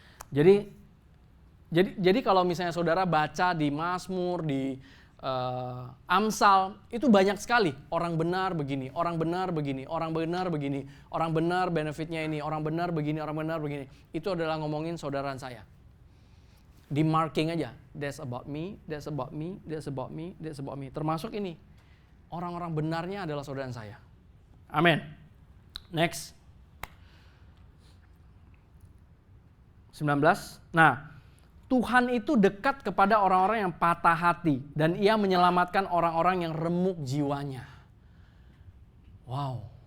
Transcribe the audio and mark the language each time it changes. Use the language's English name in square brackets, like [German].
[Indonesian] Jadi kalau misalnya saudara baca di Mazmur, di Amsal, itu banyak sekali. Orang benar begini, orang benar begini, orang benar begini, orang benar benefitnya ini, orang benar begini, orang benar begini. Itu adalah ngomongin saudara saya. Di marking aja, [English] that's about me, that's about me, that's about me, that's about me. [Indonesian] Termasuk ini, orang-orang benarnya adalah saudara saya. Amin. Next. 19. Nah, Tuhan itu dekat kepada orang-orang yang patah hati dan ia menyelamatkan orang-orang yang remuk jiwanya. Wow.